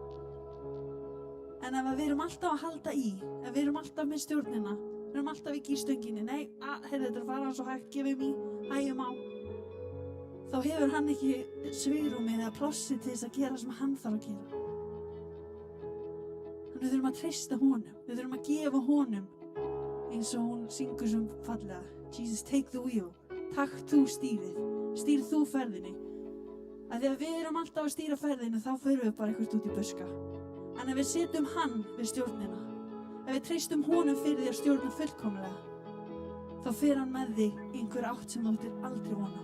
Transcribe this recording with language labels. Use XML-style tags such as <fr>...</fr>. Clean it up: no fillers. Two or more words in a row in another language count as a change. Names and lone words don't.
<is>En ef við erum alltaf að halda í, ef við erum alltaf með stjórnina, við erum alltaf ekki í stönginni, nei, heyrðu, þetta er fara svo hægt, gefum í, hægjum á, þá hefur hann ekki svigrúmið eða plássi til þess að gera sem hann þarf að gera. Þannig við þurfum að treysta honum, við þurfum að gefa honum eins og hún syngur sem fallega.</is> <en>Jesus, take the wheel.</en> <is>Takk þú stýrið. Stýr þú ferðinni. Að því að við erum alltaf að stýra ferðinni, þá förum við bara eitthvað út í buska. En ef við setjum hann við stjórnina, ef við treystum honum fyrir því að stjórna fullkomlega, þá fer hann með þig í einhver átt sem þú ættir aldrei vona.</is>